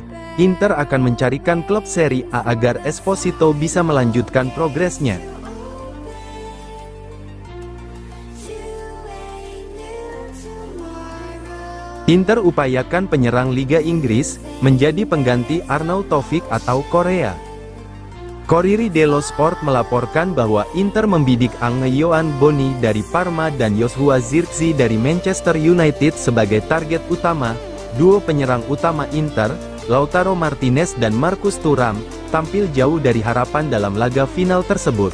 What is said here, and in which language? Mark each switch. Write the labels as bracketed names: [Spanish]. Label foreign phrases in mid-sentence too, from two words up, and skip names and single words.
[Indonesian] Inter akan mencarikan klub Serie A agar Esposito bisa melanjutkan progresnya. Inter upayakan penyerang Liga Inggris, menjadi pengganti Arnautovic atau Korea. Corriere dello Sport melaporkan bahwa Inter membidik Angelo Boni dari Parma dan Joshua Zirkzee dari Manchester United sebagai target utama. Duo penyerang utama Inter, Lautaro Martinez dan Marcus Thuram, tampil jauh dari harapan dalam laga final tersebut.